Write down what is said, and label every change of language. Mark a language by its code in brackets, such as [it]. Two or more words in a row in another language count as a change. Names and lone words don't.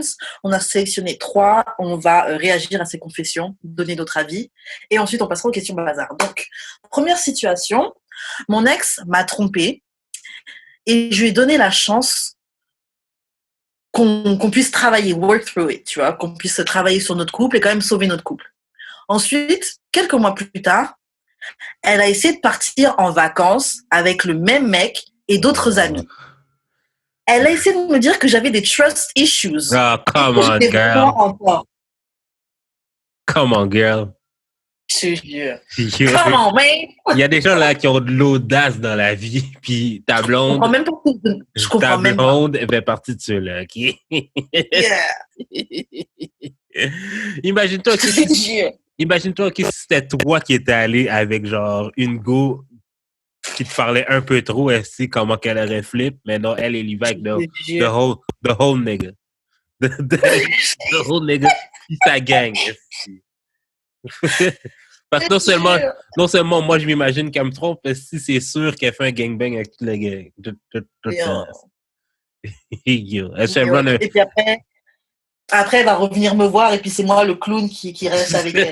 [fr] On a sélectionné 3. On va réagir à ces confessions, donner notre avis. Et ensuite, on passera aux questions bazar. Donc, première situation. Mon ex m'a trompée et je lui ai donné la chance qu'on puisse travailler, [en] work through it, [fr] tu vois, qu'on puisse travailler sur notre couple et quand même sauver notre couple. Ensuite, quelques mois plus tard, elle a essayé de partir en vacances avec le même mec et d'autres amis. Elle a essayé de me dire que j'avais des [en] trust issues. Oh, come on, girl. Come on, girl. [fr] Je te jure. [en] Come on, man. [fr] Il y a des gens là qui ont de l'audace dans la vie, puis ta blonde. Je comprends même pas. Ta blonde fait partie de ceux-là, ok? [en] Yeah. [fr] Imagine-toi que c'était toi qui étais allé avec genre une go qui te parlait un peu trop, elle sait comment qu'elle aurait flip, mais non, elle y va avec [en] the whole nigga. The whole nigga, [fr] puis sa gang. Parce que non seulement moi je m'imagine qu'elle me trompe, mais si c'est sûr qu'elle fait un gangbang avec toute la gang. Et puis après, elle va revenir me voir et puis c'est moi le clown qui reste avec elle.